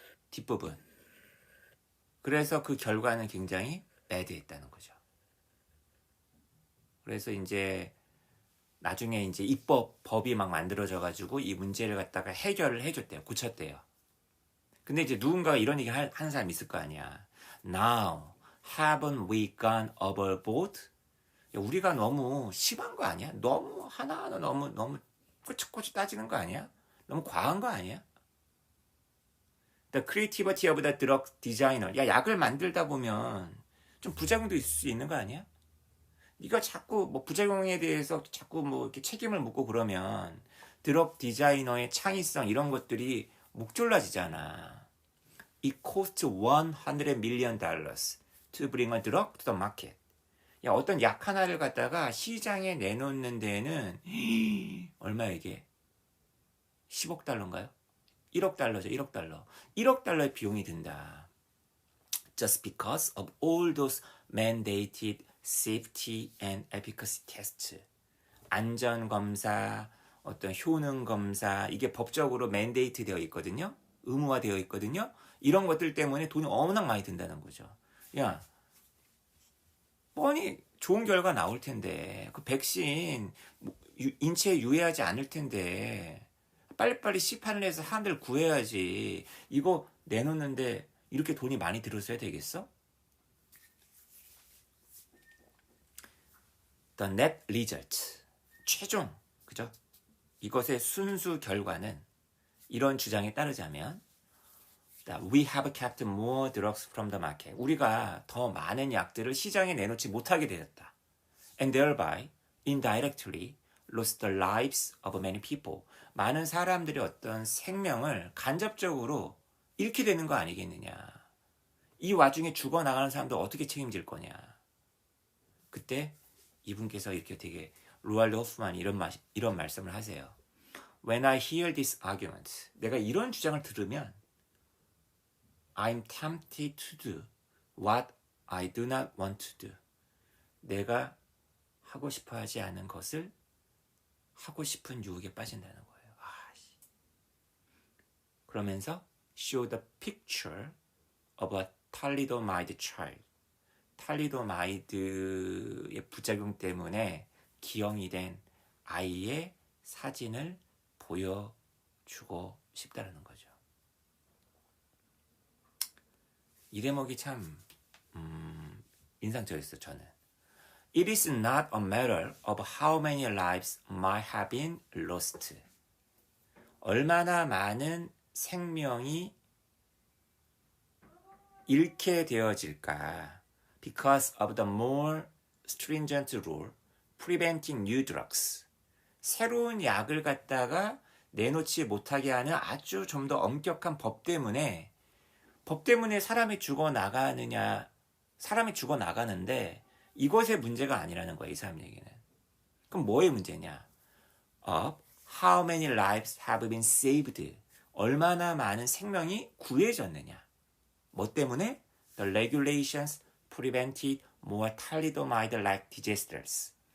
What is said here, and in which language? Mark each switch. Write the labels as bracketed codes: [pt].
[ko] 뒷부분. 그래서 그 결과는 굉장히 배드했다는 거죠. 그래서 이제 나중에 이제 법이 막 만들어져가지고 이 문제를 갖다가 해결을 해줬대요. 고쳤대요. 근데 이제 누군가가 이런 얘기 하는 사람이 있을 거 아니야. [en] Now, haven't we gone overboard? [ko] 야, 우리가 너무 심한 거 아니야? 너무 하나하나 너무 꼬치꼬치 따지는 거 아니야? 너무 과한 거 아니야? [en] The creativity of the drug designer. [ko] 야, 약을 만들다 보면 좀 부작용도 있을 수 있는 거 아니야? 네가 자꾸 뭐 부작용에 대해서 자꾸 뭐 이렇게 책임을 묻고 그러면 드럭 디자이너의 창의성 이런 것들이 목졸라지잖아. [en] It costs $100 million to bring a drug to the market. [ko] 야, 어떤 약 하나를 갖다가 시장에 내놓는 데에는 얼마야 이게? 10억 달러인가요? 1억 달러죠. 1억 달러. 1억 달러의 비용이 든다. [en] Just because of all those mandated safety and efficacy tests. [ko] 안전검사, 어떤 효능검사, 이게 법적으로 mandate 되어 있거든요. 의무화되어 있거든요. 이런 것들 때문에 돈이 워낙 많이 든다는 거죠. 야, 뻔히 좋은 결과 나올 텐데, 그 백신 인체에 유해하지 않을 텐데, 빨리빨리 시판을 해서 사람들 구해야지. 이거 내놓는데 이렇게 돈이 많이 들었어야 되겠어? [en] The net result. [ko] 최종. 그죠? 이것의 순수 결과는 이런 주장에 따르자면 [en] We have kept more drugs from the market. [ko] 우리가 더 많은 약들을 시장에 내놓지 못하게 되었다. [en] And thereby, indirectly, lost the lives of many people. [ko] 많은 사람들의 어떤 생명을 간접적으로 잃게 되는 거 아니겠느냐. 이 와중에 죽어나가는 사람들 어떻게 책임질 거냐. 그때 이분께서 이렇게 되게 로알드 호프만이 이런 말씀을 하세요. [en] When I hear this argument, [ko] 내가 이런 주장을 들으면 [en] I'm tempted to do what I do not want to do. [ko] 내가 하고 싶어 하지 않은 것을 하고 싶은 유혹에 빠진다는 거예요. 그러면서 [en] show the picture of a thalidomide child. [ko] 탈리도마이드의 부작용 때문에 기형이 된 아이의 사진을 보여주고 싶다는 거죠. 이 대목이 참 인상적이었어요. 저는. [en] It is not a matter of how many lives might have been lost. [ko] 얼마나 많은 생명이 잃게 되어질까? [en] Because of the more stringent rule preventing new drugs. [ko] 새로운 약을 갖다가 내놓지 못하게 하는 아주 좀 더 엄격한 법 때문에 사람이 죽어나가느냐, 사람이 죽어나가는데 이것의 문제가 아니라는 거예요. 이 사람 얘기는. 그럼 뭐의 문제냐? [en] Of how many lives have been saved. [ko] 얼마나 많은 생명이 구해졌느냐. 뭐 때문에? [en] The regulations prevented more thalidomide-like disasters.